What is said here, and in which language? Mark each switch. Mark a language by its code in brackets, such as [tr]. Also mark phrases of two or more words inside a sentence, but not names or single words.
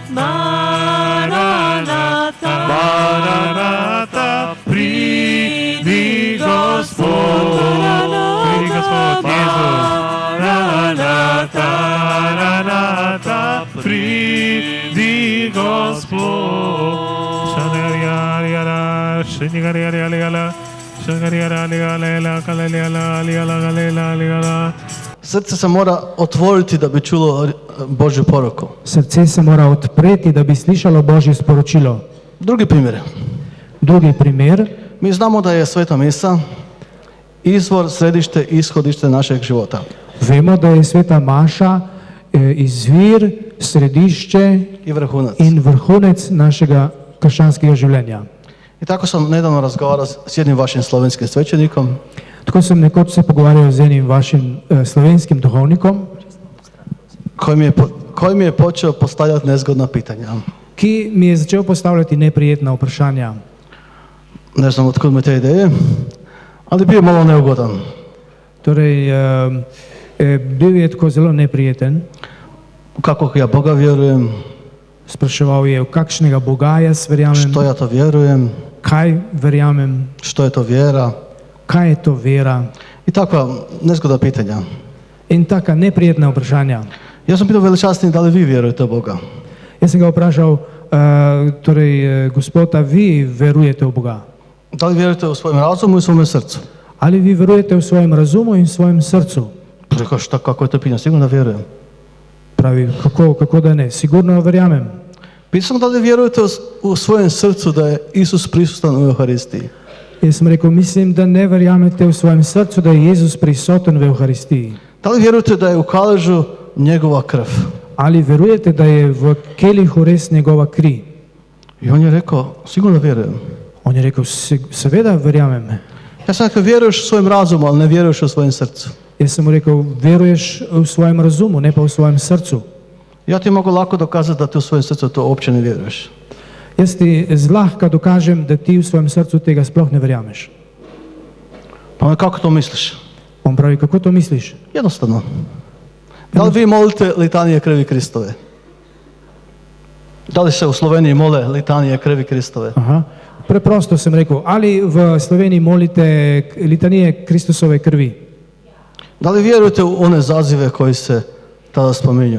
[sl] Maranatha, Maranatha, pridi Gospod. Pridi Gospod, Jezus. Maranatha, Maranatha, pridi Gospod. [hr] Srce se mora otvoriti, da bi čulo Božju poruku. [sl] Srce se mora odpreti, da bi slišalo Božje sporočilo. [hr] Drugi primjer. [sl] Drugi primer. [hr] Mi znamo da je Sveta Misa izvor, središte, ishodište našeg života. [sl] Vemo, da je Sveta Maša izvir, središče in vrhunec našega krščanskega življenja. [hr] I tako sam nedavno razgovarao s jednim vašim slovenskim svećenikom. [sl] Tako sam nekoč se pogovarjal z enim vašim slovenskim duhovnikom, [hr] koji mi je počeo postavljati nezgodna pitanja. [sl] Ki mi je začel postavljati neprijetna vprašanja. [hr] Ne znam otkud me te ideje, ali bio malo neugodan. [sl] Torej, bil je tako zelo neprijeten. [hr] Kako ja Boga vjerujem. [sl] Spraševal je, v kakšnega Boga jaz verjamem. [hr] Što ja to vjerujem. [sl] Kaj verjamem. [hr] Što je to vjera. [sl] kaj je to vera [hr] I takva nezgodna pitanja. [sl] in taka neprijetna vprašanja. [hr] Ja sam pitao veličasni da li vi vjerujete u Boga? [sl] Jaz sem ga vprašal, Gospod, a vi verujete v Boga? [hr] Da li vjerujete u svojem razumu i svome srcu? [sl] Ali vi verujete v svojem razumu in svojem srcu? [hr] Rekao, šta, kako je to pitanje? Sigurno da vjerujem. [sl] Pravi, kako da ne? Sigurno verjamem. [hr] Pitao sam da li vjerujete u svojem srcu da je Isus prisutan u Euharistiji? [sl] Jaz sem rekel, mislim, da ne verjamete v svojem srcu, da je Jezus prisoten v Euharistiji. [hr] Da li vjerujete da je u kaležu njegova krv? [sl] Ali verujete, da je v kelihu res njegova kri? [hr] I on je rekao, sigurno vjerujem. [sl] On je rekel, seveda verjamem. [hr] Ja sam rekao, vjeruješ u svojem razumu, ali ne vjeruješ u svojem srcu. [sl] Jaz sem mu rekel, veruješ v svojem razumu, ne pa v svojem srcu. [hr] Ja ti mogu lako dokazati da ti u svojem srcu to uopće ne vjeruješ. [sl] Jaz ti zlahka dokažem, da ti v svojem srcu tega sploh ne verjameš. [hr] Pa me, kako to misliš? [sl] On pravi, kako to misliš? [hr] Jednostavno. Da li vi molite litanije krvi Kristove? Da li se u Sloveniji mole litanije krvi Kristove? Aha. [sl] Preprosto sem rekel, ali v Sloveniji molite litanije Kristusove krvi? [hr] Da li vjerujete u one zazive koji se tada spominju?